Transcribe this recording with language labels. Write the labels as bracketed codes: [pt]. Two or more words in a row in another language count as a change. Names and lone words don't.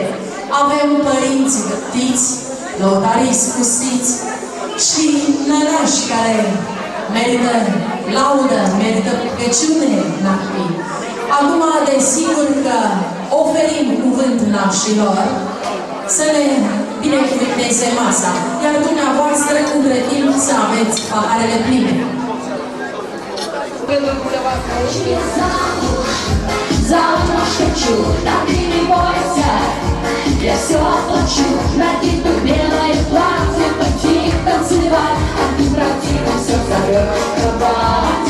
[ro] Avem părinți gătiți, lăutarii scusiți și nănași care merită laudă, merită rugăciune nașii. Acum, desigur că oferim cuvânt nașilor să ne binecuvânteze masa, iar dumneavoastră, între timp, să aveți paharele pline. [ru] Замуж хочу, да ты не бойся, я все оплачу, надену белое платье, пойти танцевать, а ты противно все зовешь кровать.